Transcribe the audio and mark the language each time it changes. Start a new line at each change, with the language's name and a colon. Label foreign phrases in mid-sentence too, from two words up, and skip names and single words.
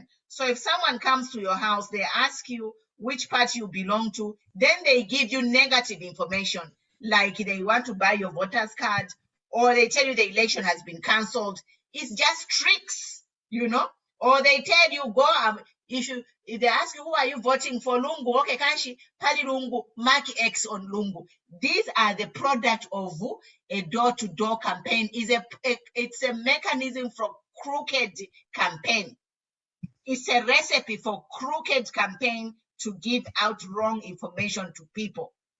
English: So if someone comes to your house, they ask you which party you belong to, then they give you negative information, like they want to buy your voter's card, or they tell you the election has been cancelled. It's just tricks, or they tell you go if they ask you who are you voting for,
Bemba: Lungu, okay, kanshi pali Lungu,
English: mark X on Lungu. These are the product of a door-to-door campaign. It's a mechanism for crooked campaign. It's a recipe for crooked campaign to give out wrong information to people.